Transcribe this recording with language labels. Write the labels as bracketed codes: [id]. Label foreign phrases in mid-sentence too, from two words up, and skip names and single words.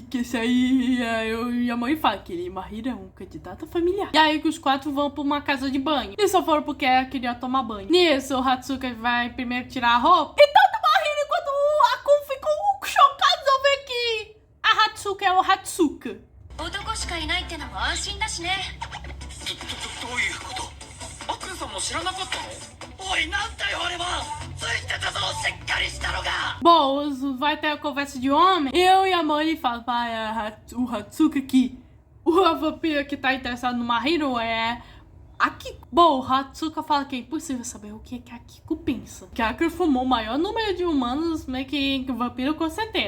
[pt] Que isso aí, o Yamori fala que ele, Mahiro, é um candidato familiar. E aí que os quatro vão pra uma casa de banho. E só foram porque ela queria tomar banho. Nisso, o Hatsuka vai primeiro tirar a roupa. E tanto Mahiro quanto o Akun ficam chocados ao ver que a Hatsuka é o Hatsuka. [ja] 男しかいないってのも安心だしね。どういうこと？アクンさんも知らなかったの？おい、なんだよあれは！ついてたぞ、しっかりしたのが！ [pt] Bom, vai ter a conversa de homem. Eu e a Yamori falam para o Hatsuka que a vampira que tá interessado no Mahiro é a Kiko. Bom, o Hatsuka fala que é impossível saber o que a Kiko pensa. Que a Kiko formou o maior número de humanos, meio que vampiro com certeza.